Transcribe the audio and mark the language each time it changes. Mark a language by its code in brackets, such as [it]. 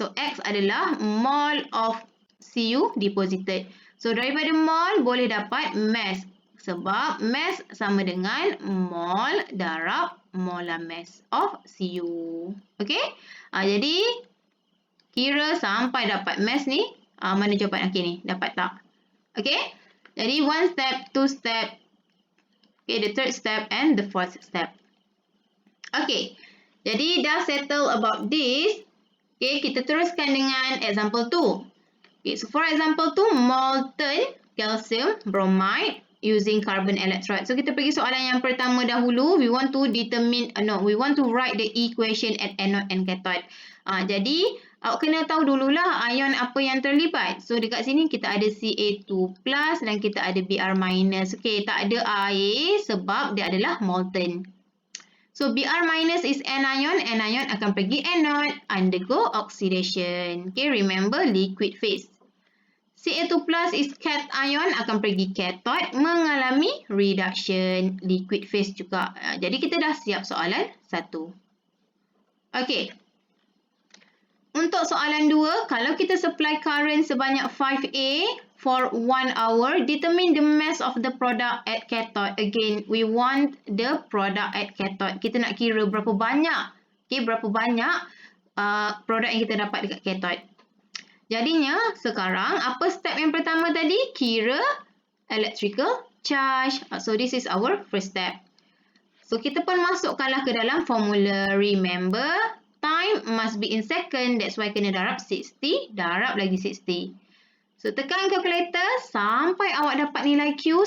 [ms] So X adalah [en] mol of Cu deposited. [ms] So daripada mol boleh dapat mass. Sebab mass sama dengan mol darab [en] molar mass of Cu. [ms] Okay. Jadi kira sampai dapat mass ni. Mana jawapan akhir ni? Dapat tak? Okay. [en] Jadi 1 step, 2 step, okay, the 3rd step and the 4th step. [ms] Okay, jadi dah settle [en] about this. Okay, [ms] kita teruskan dengan [en] example 2. Okay, so for example 2, molten calcium bromide using carbon electrode. [ms] So kita pergi soalan yang pertama dahulu. [en] We want to write the equation at anode and cathode. [ms] Jadi awak kena tahu dululah ion apa yang terlibat. So dekat sini kita ada Ca2+ dan kita ada Br-. Okey, tak ada air sebab dia adalah molten. [en] So Br- is anion. Anion [ms] akan pergi [en] anode, undergo oxidation. Okay, remember liquid phase. Ca2+ is cation, [ms] akan pergi [en] cathode, [ms] mengalami [en] reduction, liquid phase juga. [ms] Jadi kita dah siap soalan 1. Okey. Untuk soalan 2, kalau kita [en] supply current [ms] sebanyak [en] 5A for 1 hour, determine the mass of the product at cathode. Again, we want the product at cathode. [ms] Kita nak kira berapa banyak, okay, berapa banyak produk yang kita dapat dekat cathode. Jadinya sekarang apa step yang pertama tadi? Kira electrical charge. [en] So this is our first step. So [ms] kita pun masukkanlah ke dalam formula. [en] Remember, time must be in second. That's why [ms] kena darab 60. Darab lagi 60. So tekan calculator sampai awak dapat nilai Q.